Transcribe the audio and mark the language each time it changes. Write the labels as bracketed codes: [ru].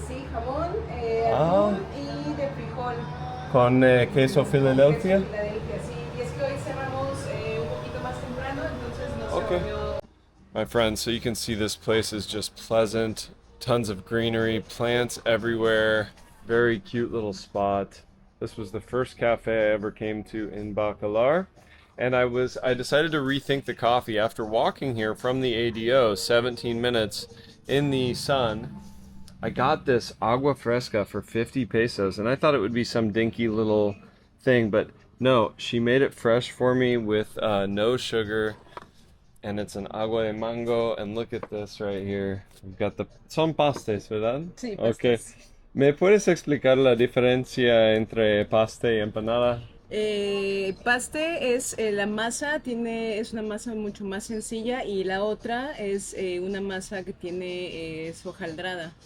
[es] Sí, jamón, atún y de frijol. ¿Con queso Philadelphia? Filadelfia, sí. Y es que hoy cerramos un poquito más temprano, entonces no se volvió. [en] My friends, so you can see this place is just pleasant. Tons of greenery, plants everywhere. Very cute little spot. This was the first cafe I ever came to in Bacalar. And I decided to rethink the coffee after walking here from the ADO, 17 minutes in the sun. I got this agua fresca for 50 pesos, and I thought it would be some dinky little thing, but No, she made it fresh for me with no sugar, and it's an agua de mango. And look at this right here. We've got the son pastes, [es] ¿verdad? Sí, [en] Okay. [es] pastas. ¿Me puedes explicar la diferencia entre paste y empanada? Paste es la masa, es una masa mucho más sencilla y la otra es una masa que tiene es hojaldrada,